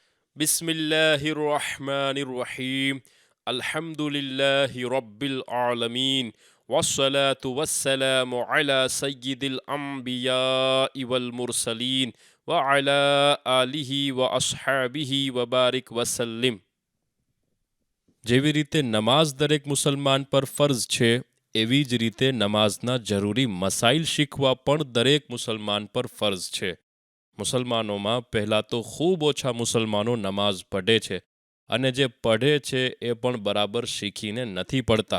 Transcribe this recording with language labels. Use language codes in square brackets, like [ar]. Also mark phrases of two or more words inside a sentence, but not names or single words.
[ar] بسم الله الرحمن الرحيم الحمد لله رب العالمين والصلاة والسلام على سيد الأنبياء والمرسلين وعلى آله وأصحابه وبارك وسلم. [gu] જેવી રીતે નમાઝ દરેક મુસલમાન પર ફરઝ છે, એવી જ રીતે નમાઝના જરૂરી મસાઇલ શીખવા પણ દરેક મુસલમાન પર ફરઝ છે. મુસલમાનોમાં પહેલાં તો ખૂબ ઓછા મુસલમાનો નમાઝ પઢે છે, અને જે પઢે છે એ પણ બરાબર શીખીને નથી પડતા.